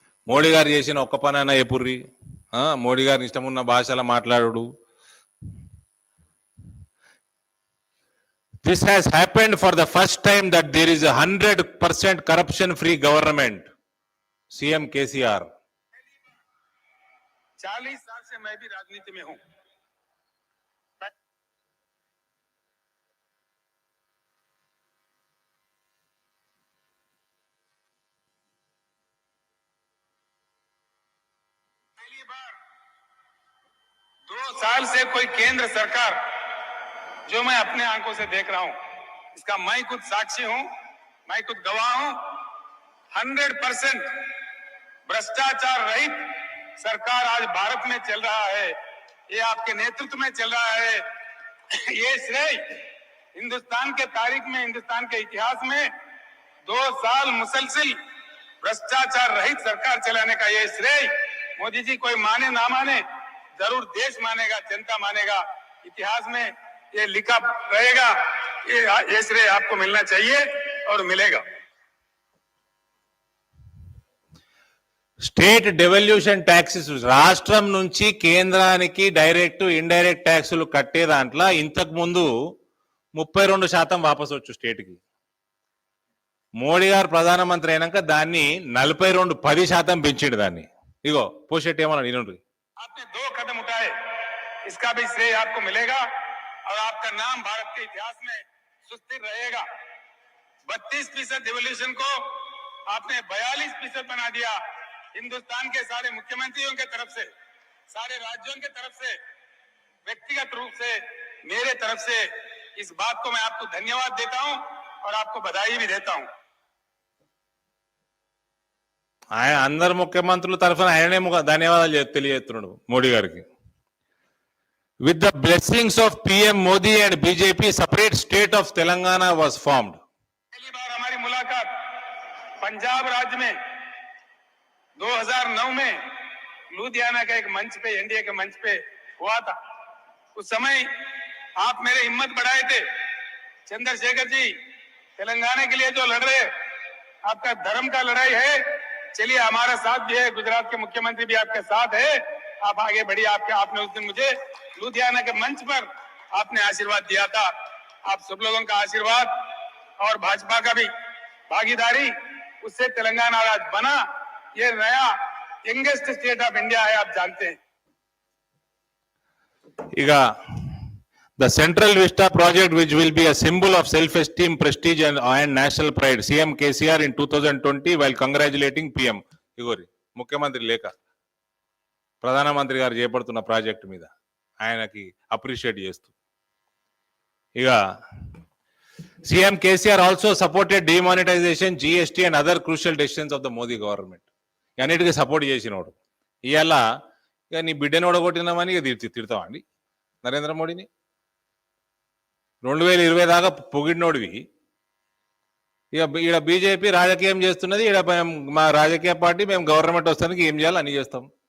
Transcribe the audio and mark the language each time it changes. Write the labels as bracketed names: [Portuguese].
[Telugu] మోడీ గారు చేసిన ఒక్క పనైనా ఎపుర్రి, మోడీ గారిని ఇష్టం ఉన్న భాషలో మాట్లాడు. [English] This has happened for the first time that there is a 100% corruption free government. CM KCR. [Hindi] 40 साल से मैं भी राजनीति में हूं. पहली बार 2 साल से कोई केंद्र सरकार जो मैं अपने आंखों से देख रहा हूं, इसका मैं खुद साक्षी हूं, मैं खुद गवाह हूं. 100% भ्रष्टाचार रहित सरकार आज भारत में चल रहा है. ये आपके नेतृत्व में चल रहा है. ये श्रेय हिंदुस्तान के तारीख में, हिंदुस्तान के इतिहास में 2 साल मुसलसिल भ्रष्टाचार रहित सरकार चलाने का ये श्रेय मोदी जी कोई माने ना माने, जरूर देश मानेगा, जनता मानेगा. इतिहास में ये लिखा रहेगा. ये श्रेय आपको मिलना चाहिए और मिलेगा. [Telugu] స్టేట్ డెవల్యూషన్ ట్యాక్సెస్ రాష్ట్రం నుంచి కేంద్రానికి డైరెక్ట్, ఇండైరెక్ట్ ట్యాక్సులు కట్టే దాంట్లో ఇంతకు ముందు 32% వాపసు వచ్చు స్టేట్కి. మోడీ గారు ప్రధానమంత్రి అయినాక దాన్ని 10% పెంచిండు దాన్ని. ఇగో పోషెట్టి ఏమన్నా వినండి. [Hindi] आपने 2 कदम उठाए, इसका भी श्रेय आपको मिलेगा और आपका नाम भारत के इतिहास में सुस्थिर रहेगा. 32% डिवोल्यूशन को आपने 42% बना दिया. हिंदुस्तान के सारे मुख्यमंत्रियों के तरफ से, सारे राज्यों के तरफ से, व्यक्तिगत रूप से, मेरे तरफ से इस बात को मैं आपको धन्यवाद देता हूं और आपको बधाई भी देता हूं. [Telugu] ఆయన అందరు ముఖ్యమంత్రుల తరఫున ఆయననే ధన్యవాదాలు తెలియజేస్తున్నాడు మోడీ గారికి. [English] With the blessings of PM Modi and BJP separate state of Telangana was formed. [Hindi] पहली बार हमारी मुलाकात पंजाब राज्य में 2009 में लुधियाना के एक मंच पे, एनडीए के मंच पे हुआ था. उस समय आप मेरे हिम्मत बढ़ाए थे. चंद्रशेखर जी तेलंगाना के लिए जो लड़ रहे, आपका धर्म का लड़ाई है, चलिए हमारा साथ भी है, गुजरात के मुख्यमंत्री भी आपके साथ है, आप आगे बढ़िए. आपने उस दिन मुझे लुधियाना के मंच पर आपने आशीर्वाद दिया था. आप सब लोगों का आशीर्वाद और भाजपा का भी भागीदारी, उससे तेलंगाना आज बना. ये नया [English] youngest state of India [Hindi] है, आप जानते हैं. [Telugu] ఇక [English] The Central Vista project, which will be a symbol of self-esteem, prestige and national pride. CM KCR in 2020 while congratulating PM. [Telugu] Igori, ముఖ్యమంత్రి లేఖ ప్రధానమంత్రి గారు చేపడుతున్న ప్రాజెక్టు మీద ఆయనకి అప్రిషియేట్ చేస్తూ. [English] ఇక CM KCR also supported demonetization, GST and other crucial decisions of the Modi government. [Telugu] అన్నిటికీ సపోర్ట్ చేసినోడు. ఇవాళ ఇక నీ బిడ్డని ఓడగొట్టినామని ఇక తిడతామండి నరేంద్ర మోడీని. 2020 దాకా పొగిడినోడివి ఇక ఈడ బీజేపీ రాజకీయం చేస్తున్నది. ఈడ మా రాజకీయ పార్టీ మేము గవర్నమెంట్ వస్తానికి ఏం చేయాలి అని చేస్తాం.